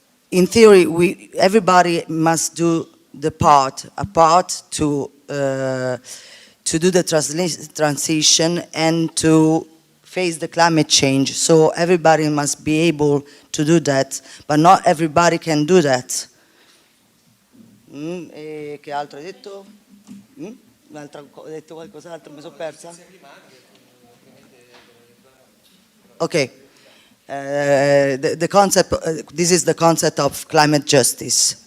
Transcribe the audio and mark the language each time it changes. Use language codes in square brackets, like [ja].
[en] In theory, everybody must do a part to do the transition and to face the climate change. So everybody must be able to do that, but not everybody can do that. [it] Che altro hai detto? Ho detto qualcos'altro, mi sono persa? [en] Okay. The concept, this is the concept of climate justice.